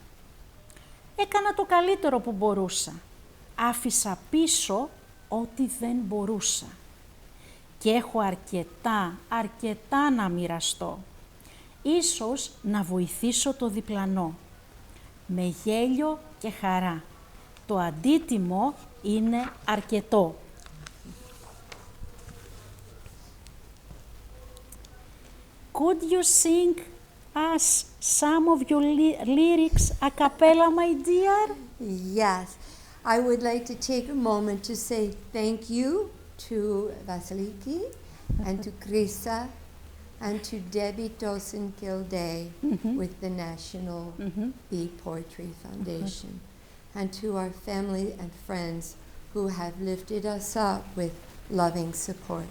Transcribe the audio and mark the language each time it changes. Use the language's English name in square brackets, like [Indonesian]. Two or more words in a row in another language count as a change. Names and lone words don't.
[Greek] Έκανα το καλύτερο που μπορούσα. Άφησα πίσω ό,τι δεν μπορούσα. Και έχω αρκετά να μοιραστώ. Ίσως να βοηθήσω το διπλανό. Με γέλιο και χαρά. Το αντίτιμο είναι αρκετό. [English] Could you sing us some of your lyrics a cappella, my dear? Yes. I would like to take a moment to say thank you to Vasiliki and to Krisa and to Debbie Dosen-Gilday with the National Beat Poetry Foundation, and to our family and friends who have lifted us up with loving support.